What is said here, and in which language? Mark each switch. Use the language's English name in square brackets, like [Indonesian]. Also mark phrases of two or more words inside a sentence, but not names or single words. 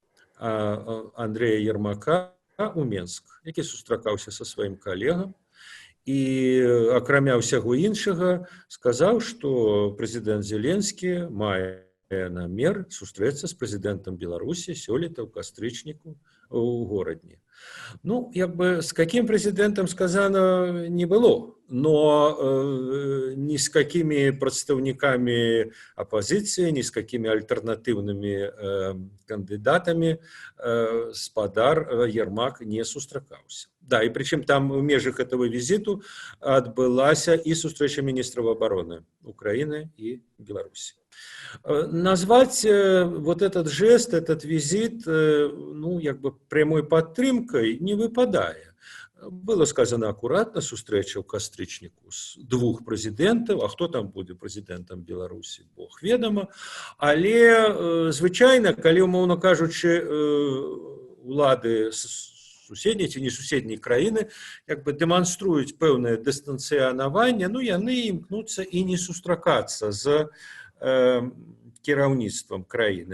[Belarusian] Андрэя Ермака у Менск, які сустракаўся са сваім калегам і, акрамя ўсяго іншага, сказаў, што прэзідэнт Зеленскі мае намер сустрэцца з прэзідэнтам Беларусі сёлета ў кастрычніку у горадні. Ну, як бы, з каким прэзідэнтам [Russian] сказано не было, но [Belarusian] ні з какімі прадстаўнікамі апазіцыі, ні з какімі альтэрнатыўнымі кандыдатамі спадар Ермак не сустракаўся. Да, і прычым там у межах этого візіту адбылася і сустрэча міністраў абароны Украіны і Беларусі. [Russian] Назвать вот этот жест, этот визит, [Belarusian] ну, як бы прямой падтрымкай не выпадае. [Russian] Было сказано [Belarusian] акуратна, сустрэча ў кастрычніку з двух прэзідэнтаў, а хто там будзе прэзідэнтам Беларусі, Бог ведама. Але звычайна, калі, умоўна кажучы, улады суседняй ці не суседняй краіны як бы дэманструюць пэўнае дыстанцыянаванне, ну, яны імкнуцца і не сустракацца з кіраўніцтвам краіны.